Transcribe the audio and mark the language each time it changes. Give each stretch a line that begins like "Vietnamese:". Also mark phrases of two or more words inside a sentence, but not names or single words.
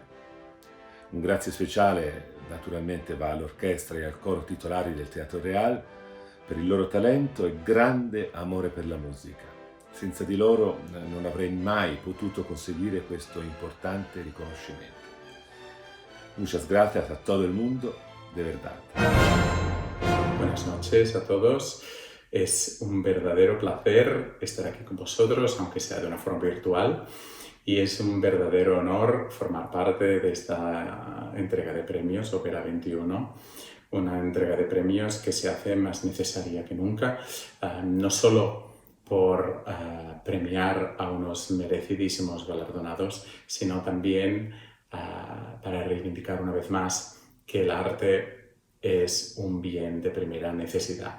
Italian: Un grazie speciale naturalmente va all'orchestra e al coro titolari del Teatro Real per il loro talento e grande amore per la musica. Senza di loro non avrei mai potuto conseguire questo importante riconoscimento.
Spanish: Muchas gracias a todo el mundo, de verdad. Buenas noches a todos. Es un verdadero placer estar aquí con vosotros, aunque sea de una forma virtual. Y es un verdadero honor formar parte de esta entrega de premios Ópera 21 una entrega de premios que se hace más necesaria que nunca, no solo por premiar a unos merecidísimos galardonados, sino también para reivindicar una vez más que el arte es un bien de primera necesidad.